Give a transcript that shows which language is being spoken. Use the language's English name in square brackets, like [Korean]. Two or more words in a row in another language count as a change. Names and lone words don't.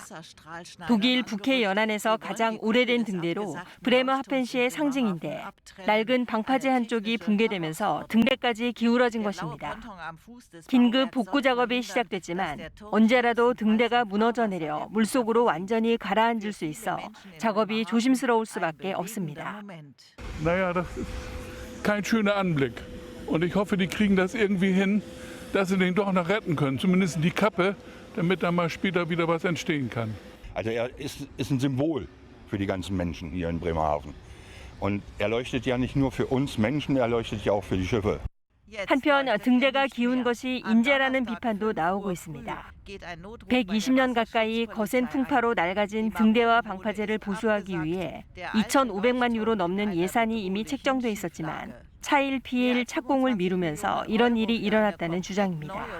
[Korean] 독일 북해 연안에서 가장 오래된 등대로 브레머하펜시의 상징인데 낡은 방파제 한쪽이 붕괴되면서 등대까지 기울어진 것입니다. 긴급 복구 작업이 시작됐지만 언제라도 등대가 무너져 내려 물속으로 완전히 가라앉을 수 있어 작업이 조심스러울 수밖에 없습니다. [German] Naja, das ist kein schöner Anblick. Und ich hoffe, die kriegen das irgendwie hin, dass sie den doch noch retten können. Zumindest die Kappe, damit dann mal später wieder was entstehen kann. Also ist ein Symbol für die ganzen Menschen hier in Bremerhaven. Und er leuchtet ja nicht nur für uns Menschen, er leuchtet ja auch für die Schiffe. [Korean] 한편 등대가 기운 것이 인재라는 비판도 나오고 있습니다. 120년 가까이 거센 풍파로 낡아진 등대와 방파제를 보수하기 위해 2,500만 유로 넘는 예산이 이미 책정돼 있었지만 차일 피일 착공을 미루면서 이런 일이 일어났다는 주장입니다.